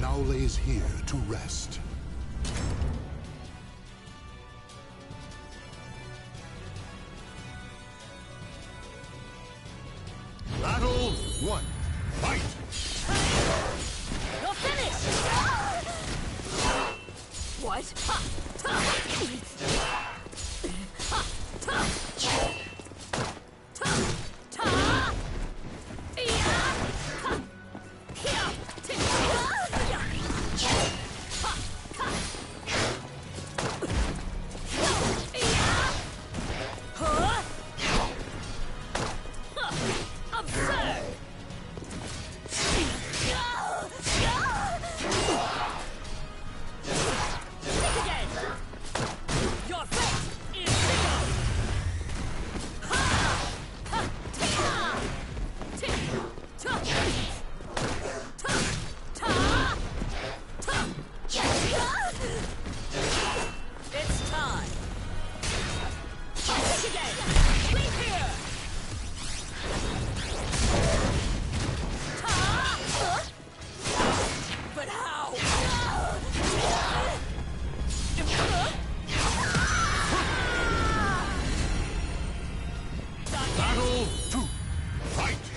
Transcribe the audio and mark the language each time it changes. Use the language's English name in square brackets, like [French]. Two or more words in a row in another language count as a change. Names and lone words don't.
[English] Now lays here to rest. Battle 1. Fight! You're finished! What? Ha! Ta! Ha! Ta! Ta! Ta! Yeah! Ha! Yeah! Ti! Yeah! Ha! Ha! Yeah! Huh? Huh! Absurd! Think again! Your fate is sealed! Ha! Ha! Ta! Ti! Ta! Ta! Ta! Ta! It's time! Think again! Leave here! But how? Battle 2. Fight!